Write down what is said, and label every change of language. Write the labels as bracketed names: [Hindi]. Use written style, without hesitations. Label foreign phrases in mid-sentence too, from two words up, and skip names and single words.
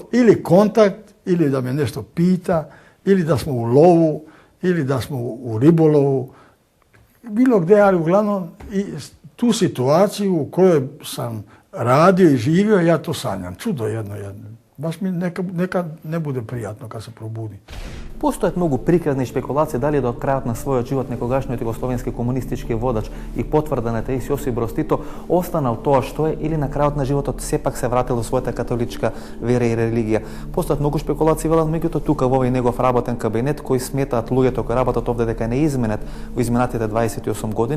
[Serbian] Ili kontakt, ili da me nešto pita, ili da smo u lovu, ili da smo u ribolovu, bilo gdje, ali uglavnom i tu situaciju u kojoj sam radio i živio, ja to sanjam. Čudo jedno. Baš mi nekad ne bude prijatno kad se probudi. [Macedonian] Постојат многу приказни шпекулации дали до крајот на својот живот некогашниот југословенски комунистички водач и потврда на тај Јосип Брз Тито останал тоа што е или на крајот на животот сепак се вратил во својата католичка вера и религија. Постојат многу шпекулации велат меѓуто тука во овој негов работен кабинет кои сметаат луѓето кои работат овде дека не изменет во изминатите 28 години.